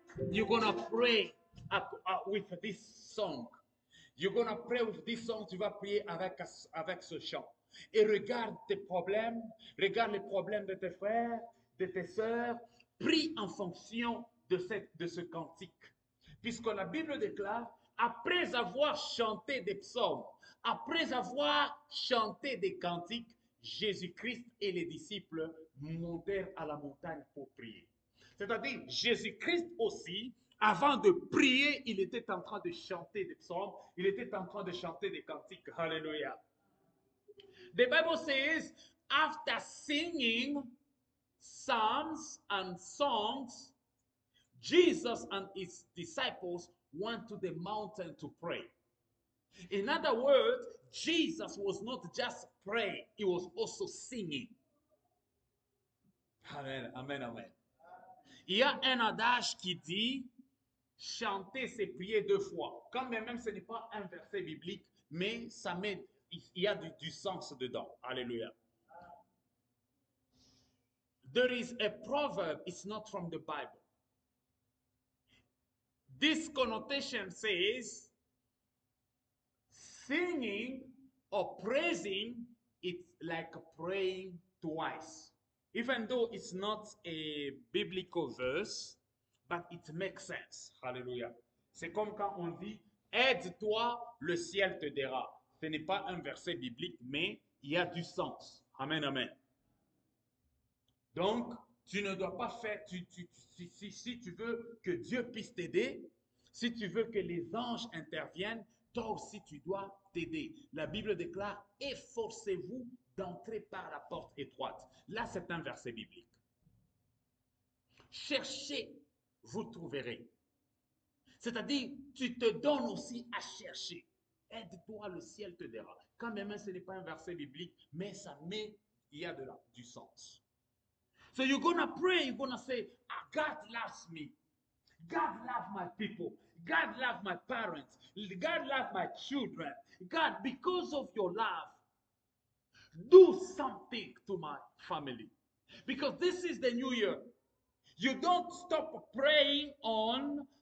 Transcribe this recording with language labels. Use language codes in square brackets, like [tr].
[en] You're gonna pray with this song. You're gonna pray with this song. [fr] Tu vas prier avec ce chant. Et regarde tes problèmes, regarde les problèmes de tes frères, de tes sœurs. Prie en fonction de ce cantique. Puisque la Bible déclare, après avoir chanté des psaumes, après avoir chanté des cantiques, Jésus-Christ et les disciples montèrent à la montagne pour prier. C'est-à-dire, Jésus-Christ aussi, avant de prier, il était en train de chanter des psaumes, il était en train de chanter des cantiques. Hallelujah. [en] The Bible says, after singing psalms and songs, Jesus and his disciples went to the mountain to pray. In other words, Jesus was not just praying, he was also singing. Amen, amen, amen. [fr] Il y a un adage qui dit, chanter, c'est prier deux fois. Quand même, ce n'est pas un verset biblique, mais ça met, il y a du sens dedans. Alléluia. [en] There is a proverb, it's not from the Bible. This connotation says, singing or praising, it's like praying twice. Even though it's not a biblical verse, but it makes sense. Hallelujah. [fr] C'est comme quand on dit, aide-toi, le ciel te dira. Ce n'est pas un verset biblique, mais il y a du sens. Amen, amen. Donc, tu ne dois pas faire, si tu veux que Dieu puisse t'aider, si tu veux que les anges interviennent, toi aussi tu dois t'aider. La Bible déclare, efforcez-vous d'entrer par la porte étroite. Là, c'est un verset biblique. Cherchez, vous trouverez. C'est-à-dire, tu te donnes aussi à chercher. Aide-toi, le ciel te dira. Quand même, ce n'est pas un verset biblique, mais ça met, il y a du sens. [en] So you're going to pray, you're going to say, God loves me. God loves my people. God loves my parents. God loves my children. God, because of your love, do something to my family. Because this is the new year. You don't stop praying on